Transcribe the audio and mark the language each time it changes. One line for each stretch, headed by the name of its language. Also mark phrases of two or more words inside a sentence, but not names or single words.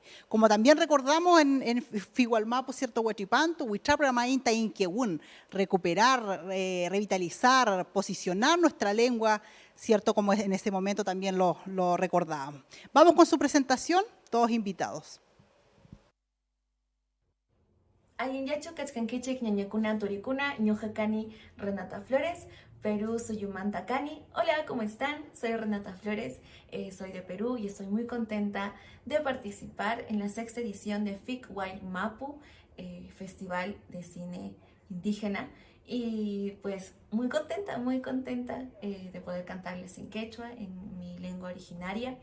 Spanish: Como también recordamos en FIC Wallmapu, ¿cierto?, Huachipanto, Huichapramainta Inquehun, recuperar, revitalizar, posicionar nuestra lengua, ¿cierto?, como en ese momento también lo recordábamos. Vamos con su presentación, todos invitados.
Quechua: Ayinyachu Kachkankichik Ñañakuna Turikuna, Ñujacani Renata Flores, Perú Suyumantacani.
Spanish: Hola, ¿cómo están? Soy Renata Flores, soy de Perú y estoy muy contenta de participar en la 6ª edición de FIC Wallmapu, Festival de Cine Indígena. Y pues muy contenta de poder cantarles en quechua, en mi lengua originaria.